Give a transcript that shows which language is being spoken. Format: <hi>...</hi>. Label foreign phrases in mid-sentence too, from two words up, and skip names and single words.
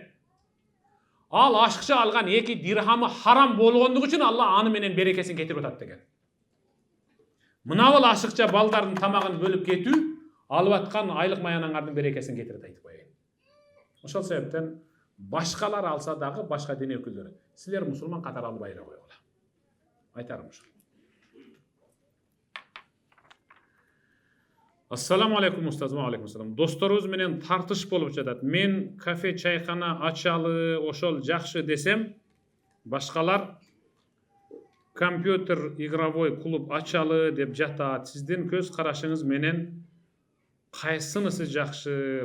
<ky>Ал ашыкча алган 2 дирхамы харам болгондугу үчүн Алла аны менен берекесин кетирип атат деген. Мынабыл ашыкча балдардын тамагын бөлүп кетүү алып аткан айлык маянаңардын берекесин кетирет айтып коеюн. Ошол себептен башкалар алса дагы, башка дин өкүлдөрү, силер мусулман катары албай эле койгула. Айтарым ушул.</ky> <ar>السلام عليكم устаз, وعليكم السلام.</ar> <ky>Досторубуз менен тартыш болуп жатат. Мен кафе, чайкана ачалы, ошол жакшы десем, башкалар компьютер,</ky> <ru>игровой клуб</ru> <ky>ачалы деп жатат. Сиздин көз карашыңыз менен кайсынысы жакшы?</ky>